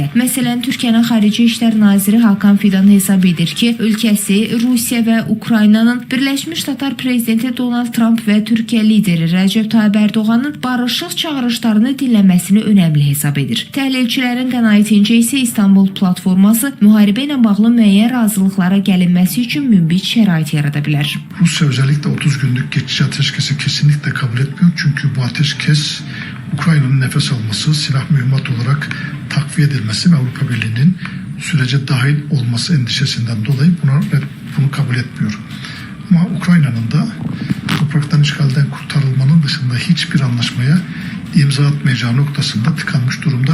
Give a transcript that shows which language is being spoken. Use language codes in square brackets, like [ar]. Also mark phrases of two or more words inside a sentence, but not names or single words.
[az] Məsələn, Türkiyənin Xarici İşlər Naziri Hakan Fidan hesab edir ki, ölkəsi Rusiya və Ukraynanın Birləşmiş Ştatlar prezidenti Donald Trump və Türkiyə lideri Rəcəb Tayyip Ərdoğanın barışıq çağırışlarını dinləməsini önəmli hesab edir. Təhlilçilərin qənaətincə isə İstanbul platforması müharibə ilə bağlı müəyyən razılıqlara gəlinməsi üçün münbit şərait yarada bilər. [tr] Rusya özellikle 30 günlük geçici ateşkesi kesinlikle kabul etmiyor. Çünkü bu ateşkes Ukrayna'nın nefes alması, silah mühimmat olarak takviye edilmesi ve Avrupa Birliği'nin sürece dahil olması endişesinden dolayı bunu kabul etmiyor. Ama Ukrayna'nın da topraktan işgalden kurtarılmanın dışında hiçbir anlaşmaya imza atmayacağı noktasında tıkanmış durumda.